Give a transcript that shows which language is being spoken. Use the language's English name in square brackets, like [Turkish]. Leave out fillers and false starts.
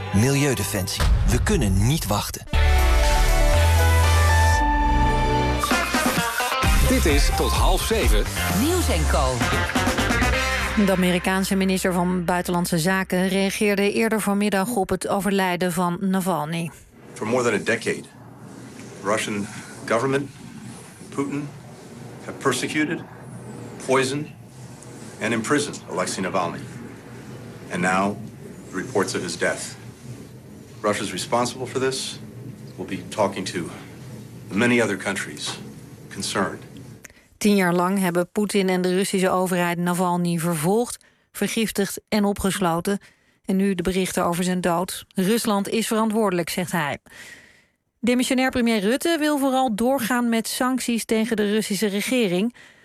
[Dutch] Milieudefensie, we kunnen niet wachten. Dit is Tot half zeven. Nieuws en Co. De Amerikaanse minister van Buitenlandse Zaken reageerde eerder vanmiddag op het overlijden van Navalny. [English] For more than a decade, Russian government, Putin, have persecuted, poisoned, and imprisoned Alexei Navalny. And now, reports of his death. Russia's responsible for this. We'll be talking to many other countries concerned. [Dutch] 10 jaar lang hebben Poetin en de Russische overheid Navalny vervolgd, vergiftigd en opgesloten. En nu de berichten over zijn dood. Rusland is verantwoordelijk, zegt hij. Demissionair premier Rutte wil vooral doorgaan met sancties tegen de Russische regering.